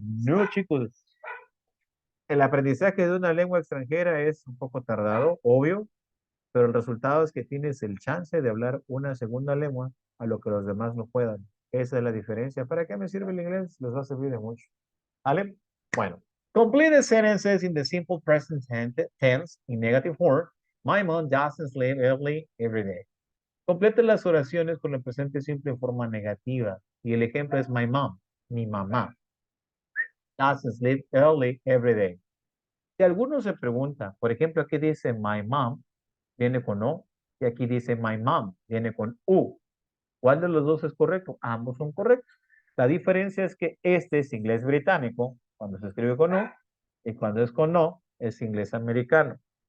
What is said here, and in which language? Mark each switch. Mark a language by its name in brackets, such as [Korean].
[Spanish] No, chicos. El aprendizaje de una lengua extranjera es un poco tardado, obvio, pero el resultado es que tienes el chance de hablar una segunda lengua a lo que los demás no puedan. Esa es la diferencia. ¿Para qué me sirve el inglés? Les va a servir de mucho. ¿Vale? Bueno. [English] Complete the sentences in the simple present tense in negative form. My mom doesn't sleep early every day. [Spanish] Complete las oraciones con el presente simple en forma negativa. Y el ejemplo es [English] my mom, [Spanish] mi mamá. [English] Doesn't sleep early every day. [Spanish] Si alguno se pregunta, por ejemplo, aquí dice [English] my mom, [Spanish] viene con O, y aquí dice my mom, viene con U. ¿Cuál de los dos es correcto? Ambos son correctos. La diferencia es que este es inglés británico, cuando se escribe con U, y cuando es con O, es inglés americano.